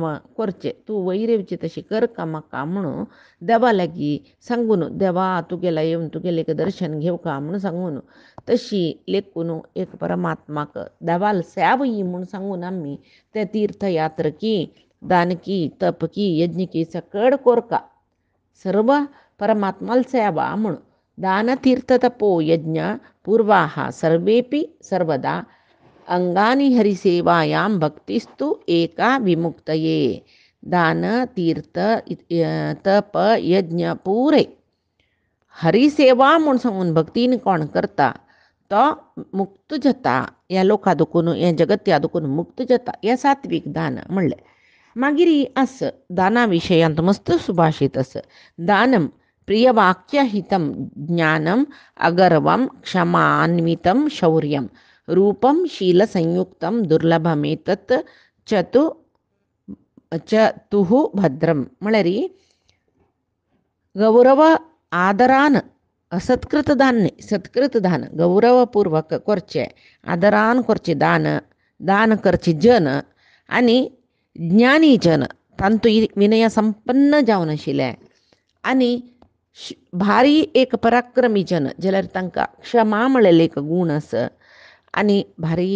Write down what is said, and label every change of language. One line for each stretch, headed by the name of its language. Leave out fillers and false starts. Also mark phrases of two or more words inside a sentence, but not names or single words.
Konkani: करचें तूं वैरवची तशी कर का म्हाका म्हणून देवा लागीं सांगून देवा तुगेला येवन तुगेलें एक दर्शन घेवका म्हूण सांगून तशी लेखून एक परमात्माक देवाल सेवई म्हूण सांगून आमी ते तीर्थयात्र की दान की तप की यज्ञ की सकड कोरका सर्व परमात्माल सेवा म्हूण
Sanskrit: दान तीर्थ तपो यज्ञ पूर्वाः सर्वेपि सर्वदा अंगानी हरिसेवायां भक्तिस्तु एका विमुक्तये दान तीर्थ तप यज्ञ पुरे
Konkani: हरिसेवा म्हूण सांगून भक्तीन कोण करता तो मुक्त जाता ह्या लोका दुखून हे जगत्या दुखून मुक्त जाता हें सात्वीक दान म्हणलें मागीर आस दाना विशयांत मस्त सुभाषित आस
Sanskrit: दानम प्रियवाक्यहितं ज्ञानम अगर्वं क्षमान्वितं शौर्यं रूपं शीलसंयुक्तं दुर्लभमेतत् चतुः भद्रं
Konkani: म्हळ्यार गौरव आदरान असत्कृत दान न्ही सत्कृत दान गौरवपूर्वक करचें आदरान करचें दान करचें जन आनी ज्ञानी जन तांतूय विनय संपन्न जावन आशिल्ले आनी भारी एक पराक्रमी जन जाल्यार तांकां क्षमा म्हणलेले एक गूण आसा आनी भारी